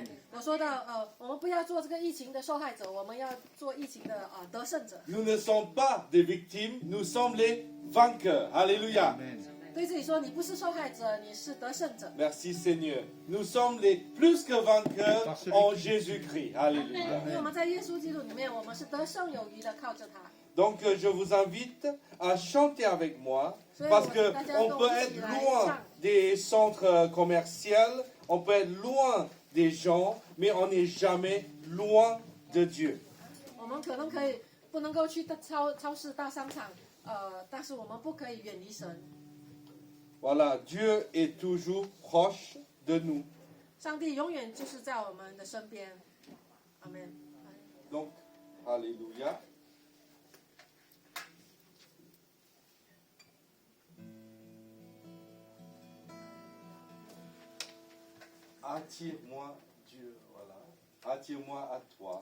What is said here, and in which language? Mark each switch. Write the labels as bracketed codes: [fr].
[zh] 我说到我们不要做这个疫情的受害者，我们要做疫情的得胜者。 [fr] Nous ne sommes pas des victimes, nous sommes les vainqueurs. Alléluia. [zh] 对自己说，你不是受害者，你是得胜者。 [fr] Merci Seigneur. Nous sommes les plus que vainqueurs en Jésus-Christ. Alléluia. [zh] 因为我们在耶稣基督里面，我们是得胜有余的，靠着他。 [fr] Donc je vous invite à chanter avec moi parce que on peut être loin des centres commerciaux, on peut être loin des gens, mais on n'est jamais loin de Dieu. [zh] 我们可能不能够去超市、大商场，但是我们不可以远离神。 [fr] Voilà, Dieu est toujours proche de nous. [zh] 上帝永远就是在我们的身边。阿门。 [fr] Donc, alléluia. Attire-moi, Dieu, voilà. Attire-moi à toi.